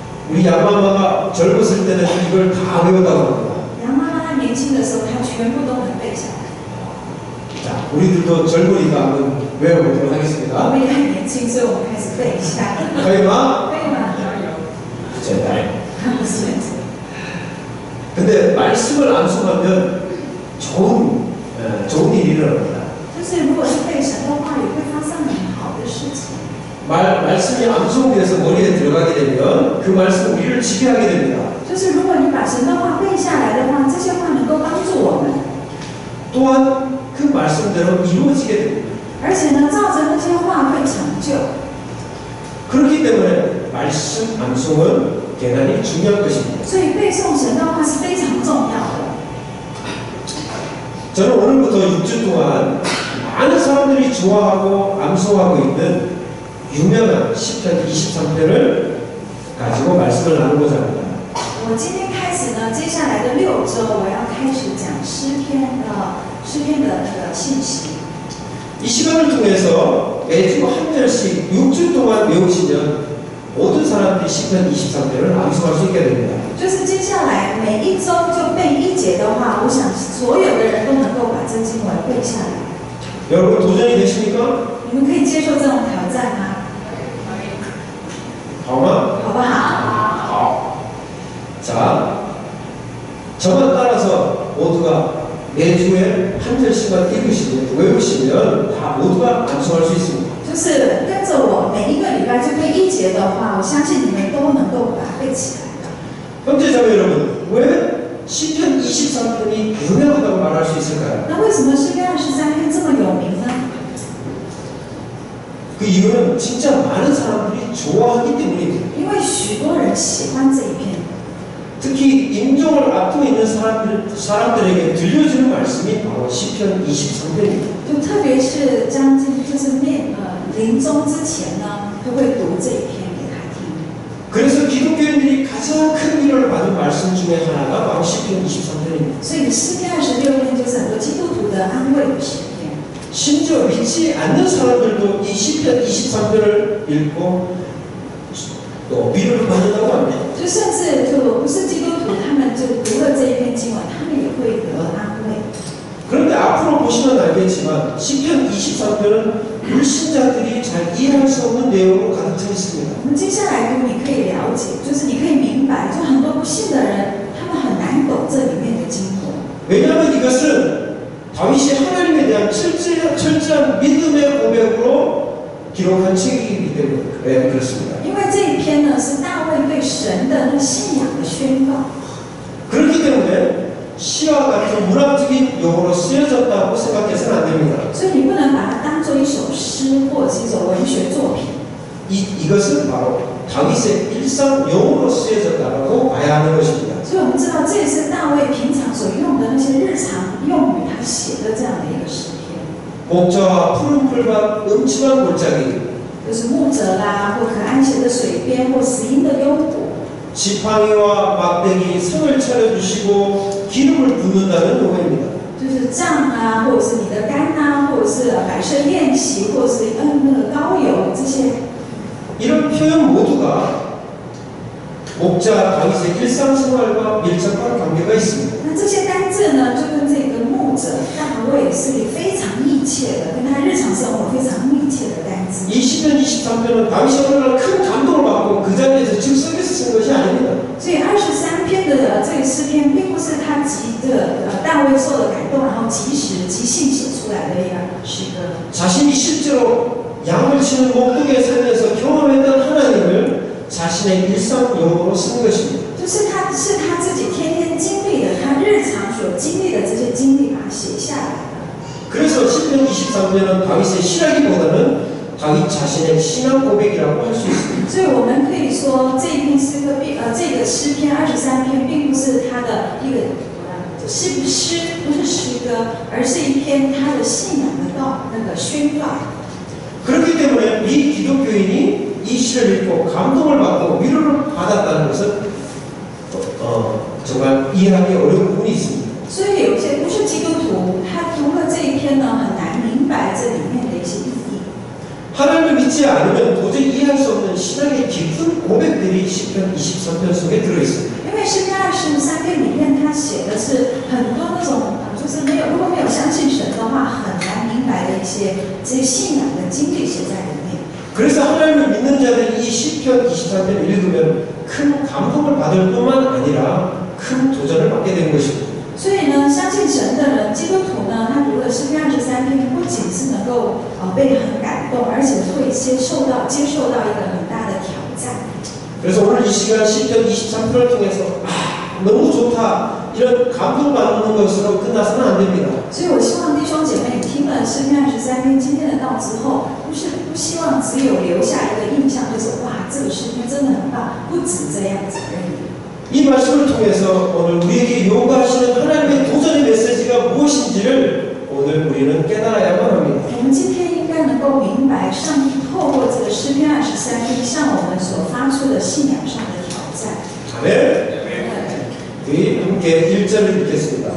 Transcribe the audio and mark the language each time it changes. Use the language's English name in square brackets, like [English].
[Korean] 우리 양마마가 젊었을 때는 이걸 다 외웠다고 합니다. [Chinese] 杨妈妈她年轻的时候，她全部都能背下来。 [Korean] 자, 우리들도 젊으니까 한번 외워보도록 [Chinese] 我 [Korean] 하겠습니다. [Chinese] 们也很年轻，所以我们开始背一下。 [Korean] 가이마? [Chinese] 可以吗？ [Korean] 제발. [Chinese] 不是。 [Korean] 근데 말씀을 암송하면 좋은 일이 일어납니다. [Chinese] 就是如果是背神的话，也会发生很好的事情。 [Korean] 말씀이 암송돼서 머리에 들어가게 되면 그 말씀 우리를 지배하게 됩니다. [Chinese] 就是如果你把神的话背下来的话，这些话能够帮助我们， [Korean] 또한 그 말씀대로 이루어지게 됩니다. [Chinese] 而且呢，照着那些话会成就。 [Korean] 그렇기 때문에 말씀 암송은 대단히 중요한 것입니다. [Chinese] 所以背诵神的话是非常重要的。 [Korean] 저는 오늘부터 6주 동안 많은 사람들이 좋아하고 암송하고 있는 유명한 시편 23편을 가지고 말씀을 나누고자 합니다. [Chinese] 我今天开始呢，接下来的6周，我要开始讲诗篇的那个信息。 [Korean] 이 시간을 통해서 매주 한 절씩 6주 동안 외우시면 모든 사람들이 시편 23편을 암송할 수 있게 됩니다. [Chinese] 就是接下来每一周就背1节的话，我想所有的人都能够把这经文背下来。 [Korean] 여러분 도전이 되십니까? [Chinese] 你们可以接受这种挑战吗？好吗? 好不好？好. [Korean] 자, 저만 따라서 모두가 매주에 한 절씩만 외우시면 다 모두가 암송할 수 있습니다. [Chinese] 就是跟着我，每一个礼拜就背1节节的话，我相信你们都能够把它背起来的。 [Korean] 형제자매 여러분, 왜 시편 23편이 유명하다고 말할 수 있을까요? [Chinese] 那为什么诗篇23篇这么有名呢？ [Korean] 그 이유는 진짜 많은 사람들이 좋아하기 때문입니다. [Chinese] 因为许多人喜欢这一篇， [Korean] 특히 임종을 앞두고 있는 사람들에게 들려주는 말씀이 바로 시편 23편입니다. [Chinese] 就特别是就是临终之前呢，都会读这一篇给他听。 [Korean] 그래서 기독교인들이 가장 큰 위로를 받은 말씀 중에 하나가 바로 시편 23편입니다. [Chinese] 所以诗篇26篇就是很多基督徒的安慰的诗篇。 [Korean] 심지어 믿지 않는 사람들도 이 시편 23편을 읽고 또 위로를 받는다고 합니다. [Chinese] 就甚至就不是基督徒，他们就读了这一篇经文，他们也会得安慰。 [Korean] 그런데 앞으로 보시면 알겠지만 시편 23편은 불신자들이 잘 이해할 수 없는 내용으로 가득 차 있습니다. [Chinese] 我们接下来读，你可以了解，就是你可以明白，就很多不信的人，他们很难懂这里面的经文。 [Korean] 왜냐하면 이것은 다윗이 하나님에 대한 철저한 믿음의 고백으로 기록한 책이기 때문에 그렇습니다. [Chinese] 因为这一篇呢是大卫对神的那信仰的宣告， [Korean] 그렇기 때문에 시와 같은 문학적인 용어로 쓰여졌다고 생각해서는 안 됩니다. [Chinese] 所以你不能把它当做一首诗或者是一首文学作品。 [Korean] 이것은 바로 다윗의 일상 용어로 쓰여졌다고 봐야 하는 것입니다. [Chinese] 所以我们知道，这也是大卫平常所用的那些日常用语，他写的这样的一个诗篇， [Korean] 목자와 푸른 풀밭 음침한 골짜기 [Chinese] 就是牧者啦，或可安歇的水边，或死荫的幽谷， [Korean] 지팡이와 막대기 성을 차려주시고 기름을 붓는다는 용어입니다. [Chinese] 就是杖啊，或者是你的竿啊，或者是摆设宴席，或者是那个膏油这些。 [Korean] 이런 표현 모두가 목자 다윗의 일상생활과 밀접한 관계가 있습니다. [Chinese] 那这些单字呢，就跟这个牧者大卫是非常密切的，跟他日常生活非常密切的单字。 [Korean] 이 시편 23편은 다윗이 어느 날 큰 감동을 받고 그 자리에서 즉석에서 쓴 것이 아닙니다. [Chinese] 所以23篇的这个诗篇，并不是他大卫受了感动，然后即兴写出来的一个诗歌。 [Korean] 자신이 실제로 양을 치는 목동의 삶에서 경험했던 하나님을 자신의 일상 용어로 쓴 것입니다. [Chinese] 就是他自己天天经历的，他日常所经历的这些经历，把它写下来的。 [Korean] 그래서 시편 23편은 다윗의 시라기보다는 다윗 자신의 신앙 고백이라고 할 수 있습니다. [Chinese] 所以我们可以说，这一篇诗歌这个诗篇23篇，并不是他的一个诗，不是诗歌，而是一篇他的信仰的那个宣告。 [Korean] 그렇기 때문에 이 기독교인이 이 시를 읽고 감동을 받고 위로를 받았다는 것은 정말 이해하기 어려운 부분이 있습니다. [Chinese] 所以有些不是基督徒，他读了这一篇呢，很难明白这里面的一些意义。 [Korean] 하나님을 믿지 않으면 도저히 이해할 수 없는 신앙의 깊은 고백들이 시편 23편 속에 들어있습니다. [Chinese] 因为诗篇23篇里面，他写的是很多那种就是如果没有相信神的话，很难明白的一些这些信仰的经历写在里面。 [Korean] 그래서 하나님을 믿는 자들이 이 시편 23편을 읽으면 큰 감동을 받을 뿐만 아니라 큰 도전을 받게 되는 것입니다. [Chinese] 所以呢，相信神的人，基督徒呢，他读了诗篇23篇，不仅是能够被很感动，而且会接受到一个很大的挑战。 [Korean] 그래서 오늘 이 시간 시편 23편을 통해서 너무 좋다 이런 감동받는 것으로 끝나서는 안 됩니다. [Chinese] 所以我希望弟兄姐妹，你听了诗篇23篇今天的道之后，不希望只有留下一个印象，就是哇，这个诗篇真的很棒，不止这样子而已。 [Korean] 이 말씀을 통해서 오늘 우리에게 요구하시는 하나님의 도전의 메시지가 무엇인지를 오늘 우리는 깨달아야만 합니다. [Chinese] 我们今天应该能够明白，上帝透过这个诗篇23篇向我们所发出的信仰上的挑战。 [Korean] 아멘. 우리 함께 1절을 읽겠습니다.